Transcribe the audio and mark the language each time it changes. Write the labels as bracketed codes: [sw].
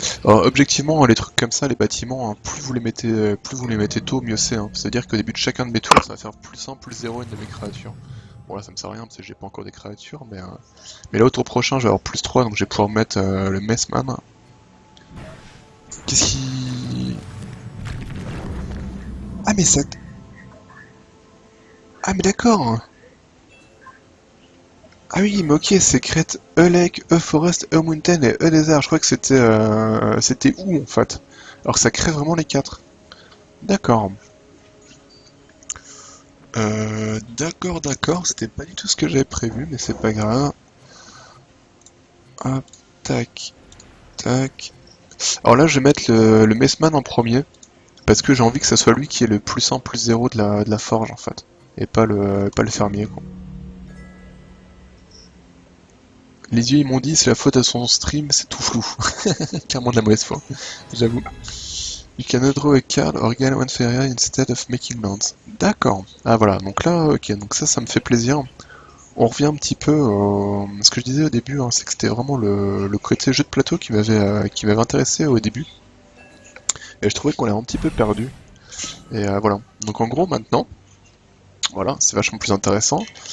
[fr] Alors, objectivement, les trucs comme ça, les bâtiments, hein, plus vous les mettez tôt, mieux c'est, hein. C'est-à-dire qu'au début de chacun de mes tours, ça va faire plus 1, plus 0 une de mes créatures. Bon là ça me sert à rien parce que j'ai pas encore des créatures, mais là au tour prochain je vais avoir plus 3 donc je vais pouvoir mettre le Messman. Qu'est-ce qui... Ah mais ça... Ah mais d'accord. Ah oui, mais ok, c'est [en] Crete, A Lake, A Forest, A Mountain [fr] et A Desert. Je crois que c'était où en fait? Alors que ça crée vraiment les quatre. D'accord. D'accord. C'était pas du tout ce que j'avais prévu, mais c'est pas grave. Hop, tac, tac. Alors là, je vais mettre le Messman en premier, parce que j'ai envie que ça soit lui qui est le plus 1, plus 0 de la forge en fait. Et pas le fermier quoi. Les yeux ils m'ont dit c'est la faute à son stream, c'est tout flou. Clairement de la mauvaise foi, j'avoue. [en] You can draw a card or gain one fairy instead of making lands. [fr] D'accord. Ah voilà, donc là, ok, donc ça me fait plaisir. On revient un petit peu ce que je disais au début, hein, c'est que c'était vraiment le côté jeu de plateau qui m'avait intéressé au début. Et je trouvais qu'on l'a un petit peu perdu. Et voilà. Donc en gros maintenant, voilà, c'est vachement plus intéressant.